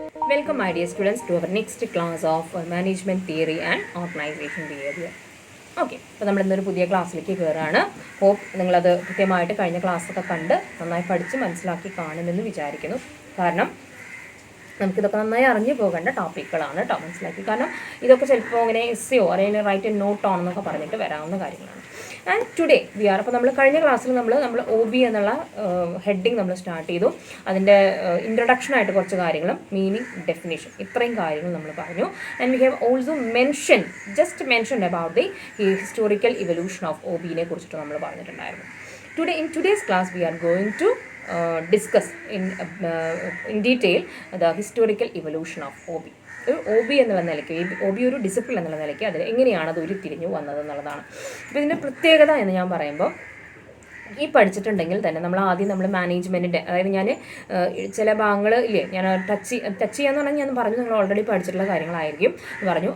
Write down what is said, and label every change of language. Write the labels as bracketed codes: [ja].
[en] Welcome, my dear students, to our next class of Management Theory and Organization Behavior. [ml] Okay, അപ്പോൾ നമ്മളിന്നൊരു പുതിയ ക്ലാസ്സിലേക്ക് കയറുകയാണ്. Hope നിങ്ങളത് കൃത്യമായിട്ട് കഴിഞ്ഞ ക്ലാസ്സൊക്കെ കണ്ട് നന്നായി പഠിച്ച് മനസ്സിലാക്കി കാണുമെന്ന് വിചാരിക്കുന്നു. കാരണം നമുക്കിതൊക്കെ നന്നായി അറിഞ്ഞു പോകേണ്ട ടോപ്പിക്കുകളാണ് കേട്ടോ, മനസ്സിലാക്കി. കാരണം ഇതൊക്കെ ചിലപ്പോൾ ഇങ്ങനെ എസ്സയോ അല്ലെങ്കിൽ [en] write a note on [ml] എന്നൊക്കെ പറഞ്ഞിട്ട് വരാവുന്ന കാര്യങ്ങളാണ്. [en] and today we are, [ml] അപ്പോൾ നമ്മൾ കഴിഞ്ഞ ക്ലാസ്സിൽ നമ്മൾ ഒ ബി എന്നുള്ള ഹെഡിങ് നമ്മൾ സ്റ്റാർട്ട് ചെയ്തു. അതിൻ്റെ ഇൻട്രൊഡക്ഷനായിട്ട് കുറച്ച് കാര്യങ്ങളും മീനിങ്, ഡെഫിനേഷൻ, ഇത്രയും കാര്യങ്ങൾ നമ്മൾ പറഞ്ഞു. [en] and we have also just mention about the historical evolution of O ബിനെ [ml] കുറിച്ചിട്ട് നമ്മൾ പറഞ്ഞിട്ടുണ്ടായിരുന്നു. [en] In today's class we are going to discuss in detail the historical evolution of OB. [ml] O B എന്നുള്ള നിലയ്ക്ക് O B ഒരു discipline എന്നുള്ള നിലയ്ക്ക് അതിൽ എങ്ങനെയാണ് അത് ഉരുത്തിരിഞ്ഞു വന്നത് എന്നുള്ളതാണ്. അപ്പോൾ ഇതിൻ്റെ പ്രത്യേകത എന്ന് ഞാൻ പറയുമ്പോൾ, ഈ പഠിച്ചിട്ടുണ്ടെങ്കിൽ തന്നെ നമ്മൾ മാനേജ്മെൻറ്റിൻ്റെ, അതായത് ഞാൻ ചില ഭാഗങ്ങൾ ഇല്ലേ, ഞാൻ ടച്ച് ചെയ്യാന്ന് പറഞ്ഞാൽ ഞാൻ പറഞ്ഞു നിങ്ങൾ ഓൾറെഡി പഠിച്ചിട്ടുള്ള കാര്യങ്ങളായിരിക്കും എന്ന് പറഞ്ഞു.